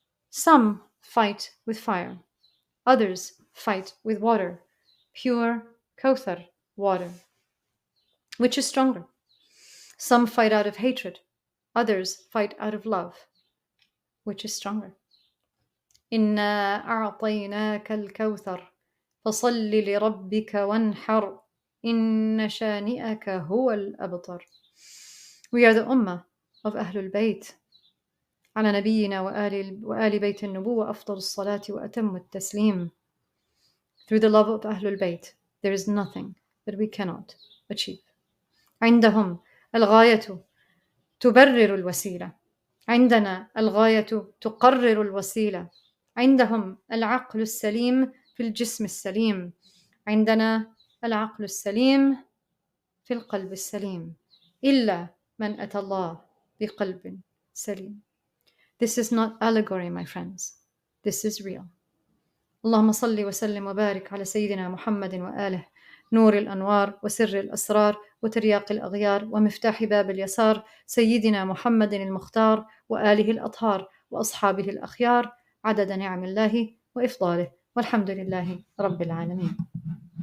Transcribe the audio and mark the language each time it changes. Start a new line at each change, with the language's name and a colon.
English: Some fight with fire. Others fight with water, pure Kauthar water. Which is stronger? Some fight out of hatred. Others fight out of love. Which is stronger?
Arabic: إنا أعطيناك الكوثر فصل لربك وانحر إن شانئك هو الأبتر.
English: We are the Ummah of Ahlul Bayt.
Arabic: على نبينا وآل بيت النبوة أفضل الصلاة وأتم التسليم.
English: Through the love of Ahlul Bayt, there is nothing that we cannot achieve.
Arabic: عندهم الغاية تبرر الوسيلة. عندنا الغاية تقرر الوسيلة. عندهم العقل السليم في الجسم السليم. عندنا العقل السليم في القلب السليم. إلا من أتى الله بقلب سليم.
English: This is not allegory, my friends. This is real.
Arabic: اللهم صل وسلم وبارك على سيدنا محمد وآله نور الأنوار وسر الأسرار وترياق الأغيار ومفتاح باب اليسار سيدنا محمد المختار وآله الأطهار وأصحابه الأخيار عدد نعم الله وإفضاله والحمد لله رب العالمين.